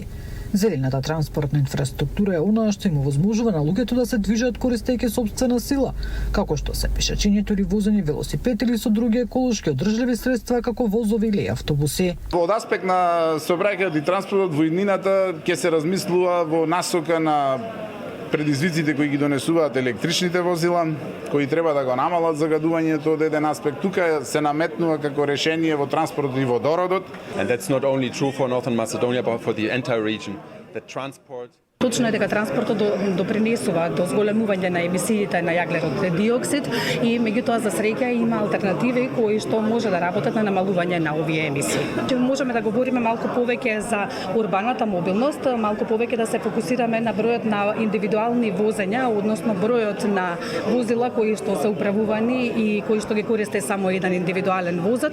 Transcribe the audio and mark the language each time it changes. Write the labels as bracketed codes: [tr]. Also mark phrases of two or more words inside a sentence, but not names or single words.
[mk] Зелената транспортна инфраструктура е онаа што им овозможува на луѓето да се движат користејќи сопствена сила, како што се пешачењето или возење велосипед или со други еколошки одржливи средства како возови или автобуси. Од аспект на сообраќајот и транспортот во иднината ќе се размислува во насока на предизвиците кои ги донесуваат електричните возила, кои треба да го намалат загадувањето од еден аспект. Тука се наметнува како решение во транспортот и водородот. [en] And that's not only true for Northern Macedonia, but for the entire region. The transport [mk] Точно е дека транспортот допринесува до зголемување на емисиите на јаглерод диоксид и меѓутоа за среќа има алтернативи кои што може да работат на намалување на овие емисии. Можеме да говориме малку повеќе за урбаната мобилност, малку повеќе да се фокусираме на бројот на индивидуални возења, односно бројот на возила кои што се управувани и кои што ги користи само еден индивидуален возач.